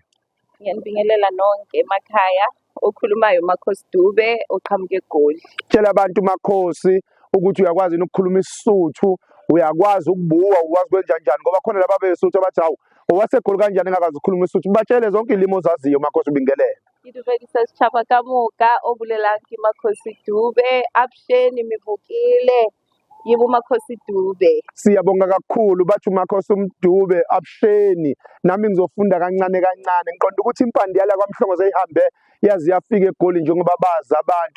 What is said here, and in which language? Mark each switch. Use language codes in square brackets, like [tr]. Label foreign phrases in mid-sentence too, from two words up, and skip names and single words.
[zu] Ngiyanibingelela nonke emakhaya, okhulumayo Makhosi Dube, oqhamuke eGoli. Tshela abantu Makhosi ukuthi uyakwazi ukukhuluma isiSuthu, uyakwazi ukubuwa, ukwazi kwenjanjani ngoba khona laba beSuthu abathi hawu owaseGoli kanjani engakazi ukukhuluma isiSuthu. Batshele zonke ilimi ozaziyo Makhosi, ubingelele. [st] Ke dumedisa setjhaba ka moka, o bolelang ke Makhosi Dube, [zu] abusheni mivukile, yibo [st] Makhosi Dube. [zu] Siyabonga kakhulu bathi uMakhosi uMdube, abusheni. Nami ngizofunda kancane kancane, ngiqonda ukuthi impande yala kwaMhlongo seyihambe yazi yafika eGoli njengoba bazi abantu.